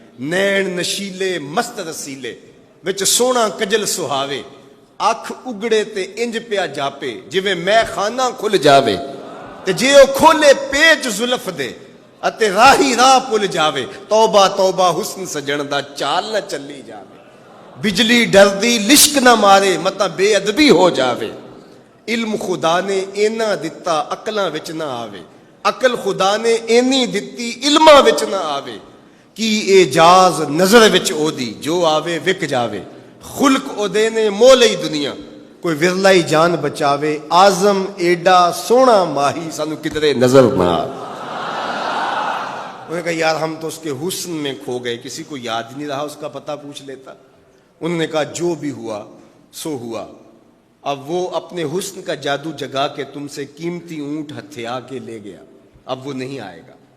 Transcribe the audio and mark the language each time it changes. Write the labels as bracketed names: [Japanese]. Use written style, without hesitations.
[Punjabi] نین نشیلے مست رسیلے وچ سونا کجل سہاوے. اکھ اگڑے تے انج پیا جاپے جویں میں خانہ کھل جاوے. تے جے او کھولے پیچ زلف دے اتے راہی راہ پل جاوے. توبہ توبہ حسن سجن دا چال نہ چلی جاوے. بجلی ڈردی لشک نہ مارے متا بے ادبی ہو جاوے. علم خدا نے اینا دتا عقلاں وچ نہ آوے. عقل خدا نے اینی دتی علماں وچ نہ آوے. کی اعجاز نظر وچ او دی جو آوے وک جاوے. خلق او دے نے مولئی دنیا کوئی ورلائی جان بچاوے. آزم ایڈا سونا ماہی سانو کدرے نظر نہ آوے. [Urdu] انہوں نے کہا یار ہم تو اس کے حسن میں کھو گئے، کسی کو یاد ہی نہیں رہا اس کا پتہ پوچھ لیتا. انہوں نے کہا جو بھی ہوا سو ہوا. اب وہ اپنے حسن کا جادو جگا کے تم سے قیمتی اونٹ ہتھیا کے لے گیا، اب وہ نہیں آئے گا.